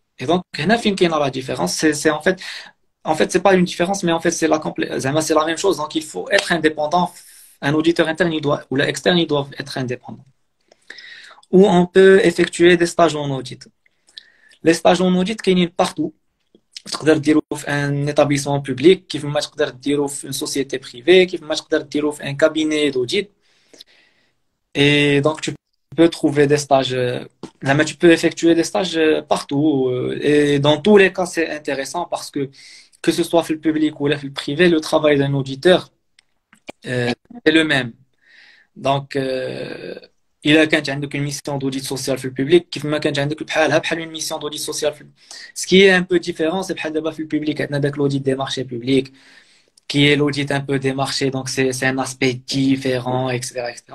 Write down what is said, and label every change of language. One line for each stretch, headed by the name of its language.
French: Et donc,
Arabic: هنا فين كاينه
French: la différence, c'est en fait, c'est pas une différence, mais en fait, c'est la même chose. Donc, il faut être indépendant. Un auditeur interne, ou l'externe, ils doivent être indépendants. Ou on peut effectuer des stages en audit. Les stages en audit, qu'il y a partout.
Arabic: تقدر ديرو في
French: un établissement public,
Arabic: كيف ما تقدر ديرو في
French: une société privée,
Arabic: كيف ما تقدر ديرو في
French: un cabinet d'audit. Et donc, tu peux trouver des stages, tu peux effectuer des stages partout. Et dans tous les cas, c'est intéressant parce que ce soit le public ou le privé, le travail d'un auditeur est le même. Donc, il a quand une mission d'audit social
Arabic: في الببليك كيف ما كانت عندك بحال
French: une mission d'audit social ce qui est un peu différent c'est
Arabic: بحال دابا في الببليك عندنا داك
French: l'audit des marchés publics qui est l'audit un peu des marchés donc c'est un aspect différent etc.